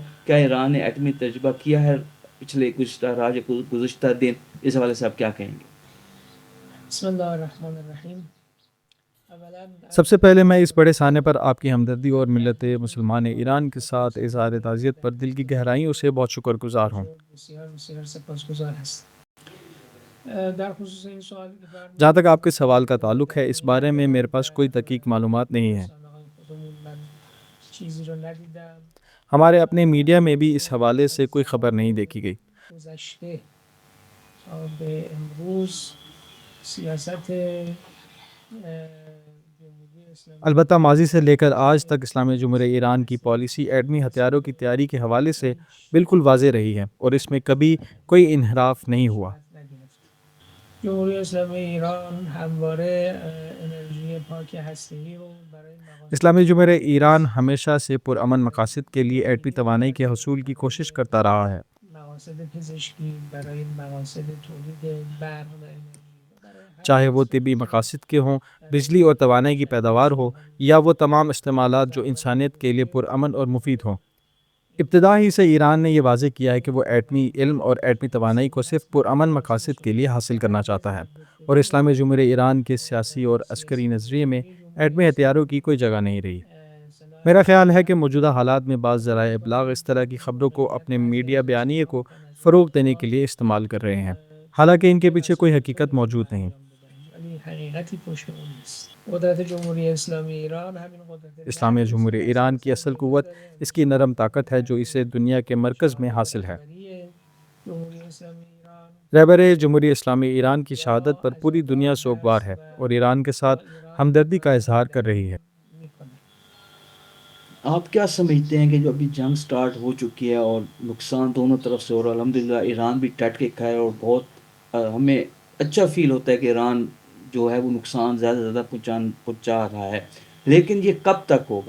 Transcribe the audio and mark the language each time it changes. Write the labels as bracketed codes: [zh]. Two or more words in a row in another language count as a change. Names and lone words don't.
[ur] کیا ایران نے ایٹمی تجربہ کیا ہے پچھلے گزشتہ دن؟ اس حوالے سے آپ کیا کہیں گے؟ [ar] بسم اللہ الرحمن الرحیم۔ [ur] سب سے پہلے میں اس بڑے سانے پر آپ کی ہمدردی اور ملت مسلمان ایران کے ساتھ اظہار تعزیت پر دل کی گہرائیوں سے بہت شکر گزار ہوں۔ [fa] بسیار سپاسگزار ہستم۔ در خصوص این سوال که فرمودید، [ur] جہاں تک آپ کے سوال کا تعلق ہے، اس بارے میں میرے پاس کوئی دقیق معلومات نہیں ہے۔ [fa] من چیزی رو ندیدم۔ [ur] ہمارے اپنے میڈیا میں بھی اس حوالے سے کوئی خبر نہیں دیکھی گئی۔ [fa] گذشته تا به امروز سیاست جمهوری اسلامی [ur] البتہ ماضی سے لے کر آج تک اسلامی جمہوریہ ایران کی پالیسی ایٹمی ہتھیاروں کی تیاری کے حوالے سے بالکل واضح رہی ہے اور اس میں کبھی کوئی انحراف نہیں ہوا۔ [fa] جمهوری اسلامی ایران همواره انرژی پاک هسته‌ای رو برای مقاصد [ur] اسلامی جمہوریہ ایران ہمیشہ سے پرامن مقاصد کے لیے ایٹمی توانائی کے حصول کی کوشش کرتا رہا ہے۔ [fa] مقاصد پزشکی، برای مقاصد تولید برق و انرژی، برای هر [ur] چاہے وہ طبی مقاصد کے ہوں، بجلی اور توانائی کی پیداوار ہو، یا وہ تمام استعمالات جو انسانیت کے لیے پرامن اور مفید ہوں۔ ابتدا ہی سے ایران نے یہ واضح کیا ہے کہ وہ ایٹمی علم اور ایٹمی توانائی کو صرف پرامن مقاصد کے لیے حاصل کرنا چاہتا ہے، اور اسلامی جمہوریہ ایران کے سیاسی اور عسکری نظریے میں ایٹمی ہتھیاروں کی کوئی جگہ نہیں رہی۔ میرا خیال ہے کہ موجودہ حالات میں بعض ذرائع ابلاغ اس طرح کی خبروں کو اپنے میڈیا بیانیے کو فروغ دینے کے لیے استعمال کر رہے ہیں، حالانکہ ان کے پیچھے کوئی حقیقت موجود نہیں۔ [fa] ولی حقیقتی پشت اون نیست۔ قدرت جمهوری اسلامی ایران همین قدرت [ur] اسلامی جمہوریہ ایران کی اصل قوت اس کی نرم طاقت ہے جو اسے دنیا کے مرکز میں حاصل ہے۔ [fa] جمهوری اسلامی ایران [ur] رہبر جمہوریہ اسلامی ایران کی شہادت پر پوری دنیا سوگوار ہے اور ایران کے ساتھ ہمدردی کا اظہار کر رہی ہے۔ آپ کیا سمجھتے ہیں کہ جو ابھی جنگ سٹارٹ ہو چکی ہے اور نقصان دونوں طرف سے ہو رہا ہے، الحمدللہ ایران بھی ڈٹ کے کھا ہے، اور بہت ہمیں اچھا فیل ہوتا ہے کہ ایران جو ہے وہ نقصان زیادہ سے زیادہ پہنچا رہا ہے، لیکن یہ کب تک ہوگا؟